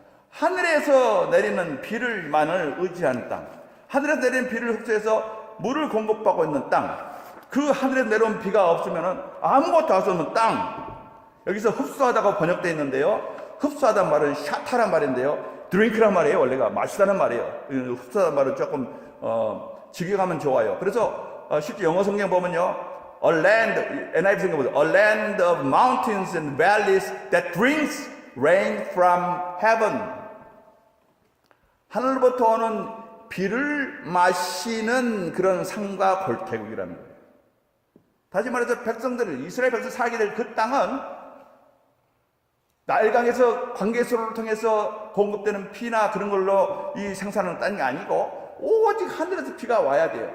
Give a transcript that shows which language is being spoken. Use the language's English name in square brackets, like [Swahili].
[Korean] 하늘에서 내리는 비를만을 의지하는 땅, 하늘에서 내리는 비를 흡수해서 물을 공급받고 있는 땅, 그 하늘에서 내려온 비가 없으면 아무것도 할 수 없는 땅. 여기서 흡수하다가 번역되어 있는데요, 흡수하다는 말은 샤타란 말인데요, 드링크란 말이에요. 원래가 마시다는 말이에요. 흡수하다는 말은 조금 직역하면 좋아요. 그래서 실제 영어 성경 보면요, [English] a land, NIV [Korean] 성경 보세요, [English] a land of mountains and valleys that drinks rain from heaven. [Korean] 하늘로부터 오는 비를 마시는 그런 산과 골계곡이라는 거예요. 다시 말해서 백성들, 이스라엘 백성 살게 될 그 땅은 나일강에서 관계수로를 통해서 공급되는 피나 그런 걸로 이 생산하는 땅이 아니고 오직 하늘에서 비가 와야 돼요.